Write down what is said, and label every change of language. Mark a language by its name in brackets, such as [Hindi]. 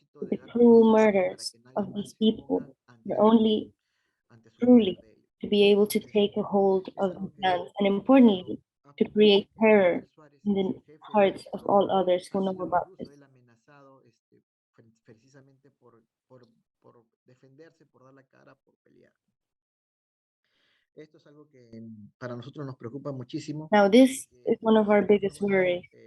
[English] The cruel murders of these people are only truly to be able to take a hold of the lands and importantly to create terror in the hearts of all others who know about this. [Spanish] Él amenazado precisamente por defenderse, por dar la cara, por pelear. Esto es algo que para nosotros nos preocupa muchísimo. [English] Now, this is one of our biggest worries.